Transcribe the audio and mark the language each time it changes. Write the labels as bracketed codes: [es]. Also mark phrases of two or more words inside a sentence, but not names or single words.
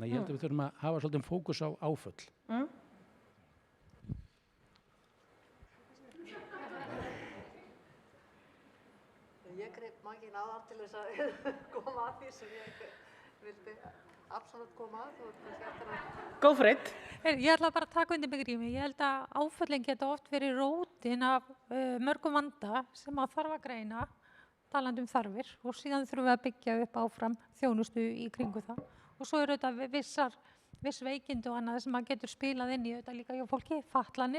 [is] Ég held að við þurfum að hafa svolítið fókus á áföll. Ég greip mækinn áðan til þess að koma að því sem ég vildi absolutt koma að. [en] Go for it. [is] Ég ætla bara að taka undir með Grími. Ég held að áföllin geta oft verið rótin af mörgum vanda sem að þarf að greina, talandi þarfir og síðan þurfum við að byggja upp áfram þjónustu í kringu það. Og svo eru þetta viss veikindi og annað sem maður getur spilað inn í þetta líka hjá fólki, fatlanir.